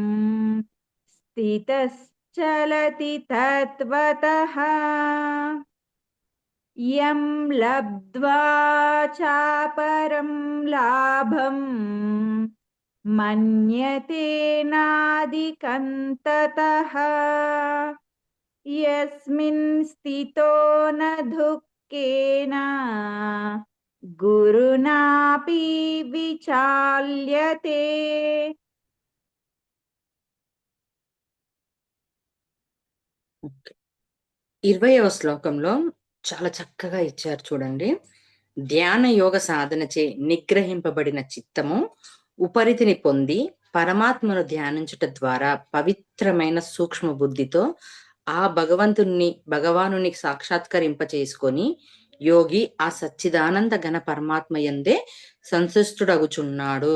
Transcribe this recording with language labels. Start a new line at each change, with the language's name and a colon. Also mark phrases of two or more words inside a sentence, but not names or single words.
Sanskrit: स्थितश्चलति तत्त्वतः यं लब्ध्वा चापरं लाभम् मन्यते नादिकं ततः यस्मिन् स्थितो न दुःखेन गुरुणापि विचाल्यते.
Telugu: ఓకే. 20వ శ్లోకంలో చాలా చక్కగా ఇచ్చారు చూడండి. ధ్యాన యోగ సాధనచే నిగ్రహింపబడిన చిత్తము ఉపరితిని పొంది పరమాత్మను ధ్యానించుట ద్వారా పవిత్రమైన సూక్ష్మ బుద్ధితో ఆ భగవానుని సాక్షాత్కరింప చేసుకొని యోగి ఆ సచ్చిదానంద ఘన పరమాత్మ యందే సంతుష్టుడగుచున్నాడు.